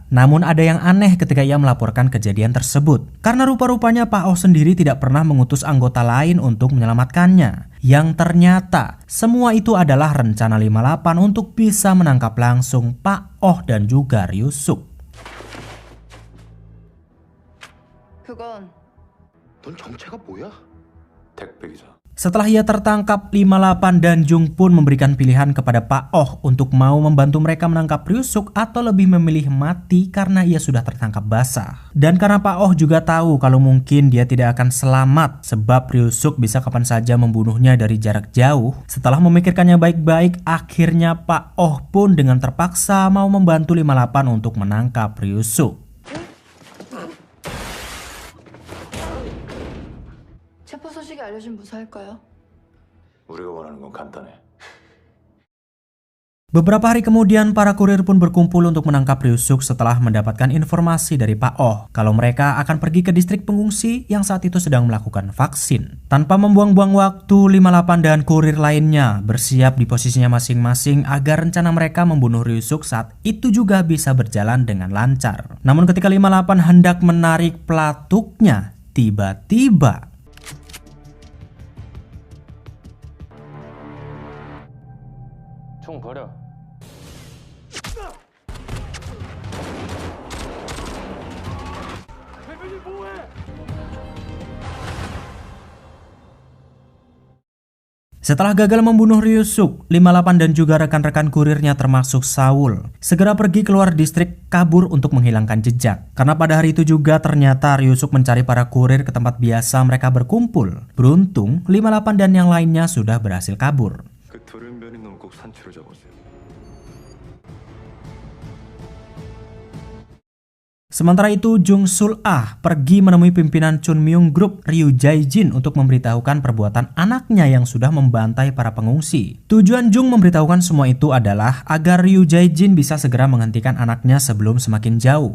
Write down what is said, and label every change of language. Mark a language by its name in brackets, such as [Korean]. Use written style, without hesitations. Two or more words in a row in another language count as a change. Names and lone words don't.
[Indonesian] Namun ada yang aneh ketika ia melaporkan kejadian tersebut, karena rupa-rupanya Pak Oh sendiri tidak pernah mengutus anggota lain untuk menyelamatkannya. Yang ternyata semua itu adalah rencana 58 untuk bisa menangkap langsung Pak Oh dan juga Ryusuk. [Korean] 그건 넌 정체가 뭐야? 택배기사. [Indonesian] Setelah ia tertangkap, 58 dan Jung pun memberikan pilihan kepada Pak Oh untuk mau membantu mereka menangkap Ryusuk atau lebih memilih mati karena ia sudah tertangkap basah. Dan karena Pak Oh juga tahu kalau mungkin dia tidak akan selamat sebab Ryusuk bisa kapan saja membunuhnya dari jarak jauh. Setelah memikirkannya baik-baik, akhirnya Pak Oh pun dengan terpaksa mau membantu 58 untuk menangkap Ryusuk. [Korean] 체포 소식이 알려주면 무사할까요? 우리가 원하는 건 간단해. [Indonesian] Beberapa hari kemudian, para kurir pun berkumpul untuk menangkap Ryusuk setelah mendapatkan informasi dari Pak Oh kalau mereka akan pergi ke distrik pengungsi yang saat itu sedang melakukan vaksin. Tanpa membuang-buang waktu, 58 dan kurir lainnya bersiap di posisinya masing-masing agar rencana mereka membunuh Ryusuk saat itu juga bisa berjalan dengan lancar. Namun ketika 58 hendak menarik pelatuknya, tiba-tiba [Korean] 총 버려. [Indonesian] setelah gagal membunuh Ryusuk, 58 dan juga rekan-rekan kurirnya termasuk Saul segera pergi keluar distrik kabur untuk menghilangkan jejak. Karena pada hari itu juga ternyata Ryusuk mencari para kurir ke tempat biasa mereka berkumpul. Beruntung, 58 dan yang lainnya sudah berhasil kabur. [Korean] 그 돌연변이 놈 꼭 산채로 잡으세요. [Indonesian] Sementara itu, Jung Sul-ah pergi menemui pimpinan Chunmyung Group, Ryu Jae-jin, untuk memberitahukan perbuatan anaknya yang sudah membantai para pengungsi. Tujuan Jung memberitahukan semua itu adalah agar Ryu Jae-jin bisa segera menghentikan anaknya sebelum semakin jauh.